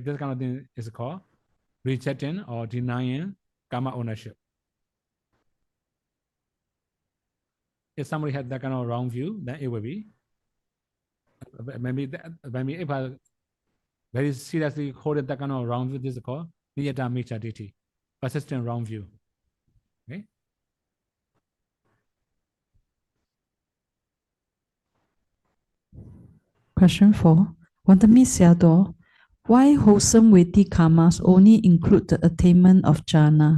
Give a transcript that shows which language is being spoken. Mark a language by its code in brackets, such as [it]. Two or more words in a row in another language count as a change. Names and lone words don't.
[en] This kind of thing is called rejecting or denying karma ownership. If somebody had that kind of wrong view, then it will be maybe if I very seriously hold that kind of wrong view, this is called [pi] niyata miccha ditti, [en] persistent wrong view. Okay. Question 4. Wandami Sayadaw, why wholesome weighty karmas only include the attainment of jhana?